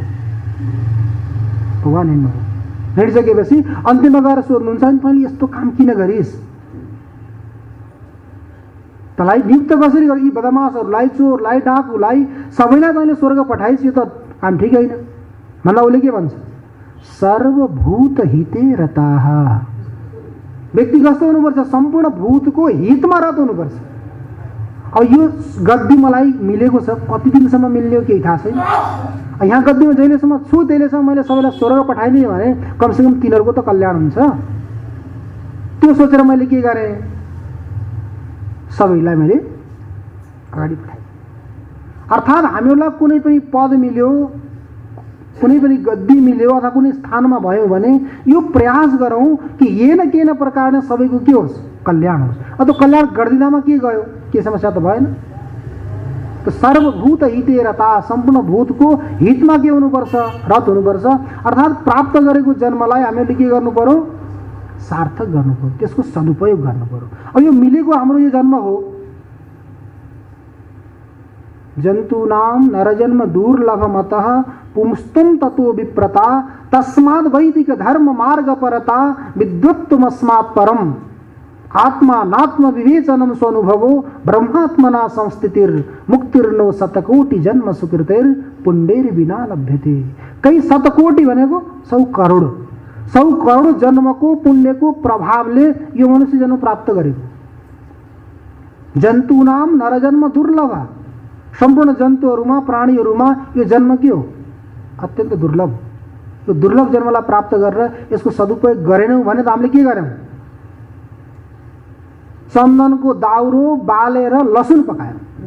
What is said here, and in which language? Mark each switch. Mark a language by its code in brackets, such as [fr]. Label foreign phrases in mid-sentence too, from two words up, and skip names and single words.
[ne] भगवान् हिँड्नुभयो। हिँडिसकेपछि अन्तिममा गएर सोध्नुहुन्छ नि, तैँले यस्तो काम किन गरिस्? तँलाई नियुक्त कसरी गर? यी बदमासहरूलाई, चोरलाई, डाकुलाई सबैलाई तैँले स्वर्ग पठाइस्, यो त काम ठिक होइन भन्दा उसले के भन्छ, [sa] सर्वभूत हिते रताः। [ne] व्यक्ति कस्तो हुनुपर्छ? सम्पूर्ण भूतको हितमा रत हुनुपर्छ। अब यो गद्दी मलाई मिलेको छ, कति दिनसम्म मिल्ने हो केही थाहा छैन। यहाँ गद्दीमा जहिलेसम्म छु त्यहिलेसम्म मैले सबैलाई स्वर्ग पठाइदिएँ भने कमसेकम तिनीहरूको त कल्याण हुन्छ। त्यो सोचेर मैले के गरेँ, सबैलाई मैले अगाडि पठाएँ। अर्थात् हामीहरूलाई कुनै पनि पद मिल्यो, कुनै पनि गद्दी मिल्यो अथवा कुनै स्थानमा भयो भने यो प्रयास गरौँ कि [sa] येन केन [ne] प्रकारले सबैको के होस्, कल्याण होस्। अब त्यो कल्याण गरिदिँदामा के गयो, के समस्या त भएन? [sa] तो सर्वभूत हिते रता, [ne] सम्पूर्ण भूतको हितमा के हुनुपर्छ, रत हुनुपर्छ। अर्थात् प्राप्त गरेको जन्मलाई हामीले के गर्नु पर्यो, सार्थक गर्नु पर्यो, त्यसको सदुपयोग गर्नु पर्यो। अब यो मिलेको हाम्रो यो जन्म हो, [sa] जन्तूनां नरजन्म दुर्लभमतः पुंस्तुं ततो विप्रता तस्माद् वैदिक धर्म मार्ग परता विद्वत्तमस्मात् परम आत्मा नात्म विवेचनम स्वानुभवो ब्रह्मात्मना संस्थितिर मुक्तिर्नो शतकोटि जन्म सुकृतेर पुण्डेर बिना लभ्यते। [ne] कई शतकोटि भनेको 100 करोड जन्मको पुण्यको प्रभावले यो मनुष्य जन्म प्राप्त गरेको। [sa] जन्तूनां नरजन्म दुर्लभ, [ne] सम्पूर्ण जन्तुहरूमा प्राणीहरूमा यो जन्म के हो, अत्यन्त दुर्लभ। यो दुर्लभ जन्मलाई प्राप्त गरेर यसको सदुपयोग गरेनौँ भने त हामीले के गर्यौँ, चन्दनको दाउरो बालेर लसुन पकायौँ।